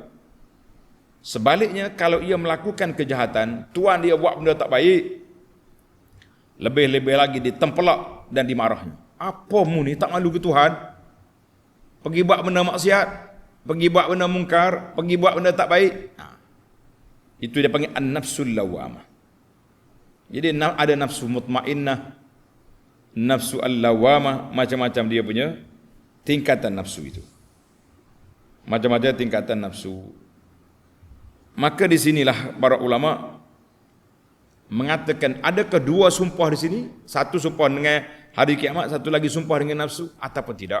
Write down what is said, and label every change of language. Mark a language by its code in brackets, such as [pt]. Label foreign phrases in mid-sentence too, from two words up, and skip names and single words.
[ms] Sebaliknya kalau ia melakukan kejahatan, tuan dia buat benda tak baik, lebih-lebih lagi ditempelak dan dimarahnya. Apa mu ni, tak malu ke Tuhan? Pergi buat benda maksiat, pergi buat benda mungkar, pergi buat benda tak baik. Itu dia panggil [ar] النفس اللوامة. [ms] Jadi ada nafsu mutmainnah, nafsu al-lawamah, macam-macam dia punya tingkatan nafsu itu. Macam-macam tingkatan nafsu. Maka di sinilah para ulama mengatakan ada kedua sumpah di sini, satu sumpah dengan hari kiamat, satu lagi sumpah dengan nafsu ataupun tidak.